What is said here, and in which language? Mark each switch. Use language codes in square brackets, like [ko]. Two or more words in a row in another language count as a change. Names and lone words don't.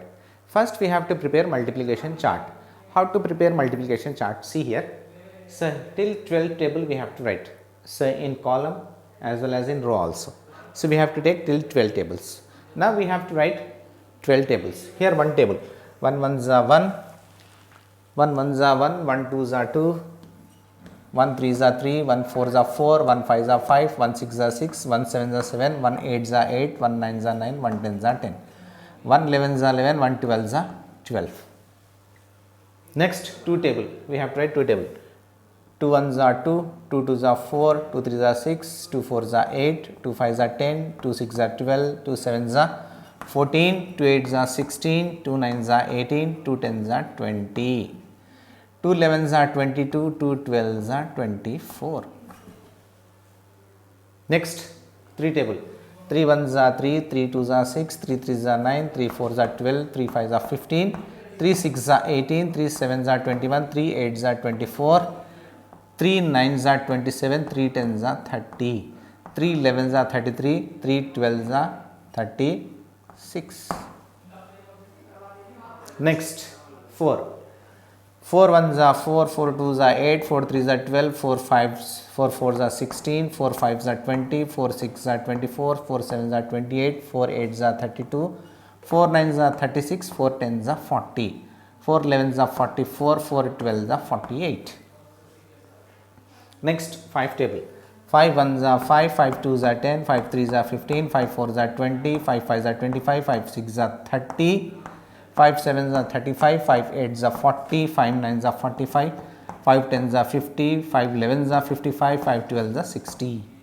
[en] First we have to prepare multiplication chart. How to prepare multiplication chart? See here. So till 12 table we have to write. So in column as well as in row also. So we have to take till 12 tables. Now we have to write 12 tables. Here one table. 1 1s are 1, 1 1s are 1, 1 2s are 2, 1 3s are 3, 1 4s are 4, 1 5s are 5, 1 6s are 6, 1 7s are 7, 1 8s are 8, 1 9s are 9, 1 10s are 10, 1 11s are 11, 1 12s are 12. Next 2 table, we have to write 2 table. 2 1s are 2, 2 2s are 4, 2 3s are 6, 2 4s are 8, 2 5s are 10, 2 6s are 12, 2 7s are 14, 2 8s are 16, 2 9s are 18, 2 10s are 20, 2 11s are 22, 2 12s are 24. Next 3 table. 3 1s are 3, 3 2s are 6, 3 3s are 9, 3 4s are 12, 3 5s are 15, 3 6s are 18, 3 7s are 21, 3 8s are 24, 3 9s are 27, 3 10s are 30, 3 11s are 33, 3 12s are 36. Next 4. 4 1s are 4, 4 2s are 8, 4 3s are 12, 4 4s are 16, 4 5s are 20, 4 6s are 24, 4 7s are 28, 4 8s are 32, 4 9s are 36, 4 10s are 40, 4 11s are 44, 4 12s are 48. Next 5 table. 5 1s are 5, 5 2s are 10, 5 3s are 15, 5 4s are 20, 5 5s are 25, 5 6s are 30, 5 7s are 35, 5 8s are 40, 5 9s are 45, 5 10s are 50, 5 11s are 55, 5 12s are 60.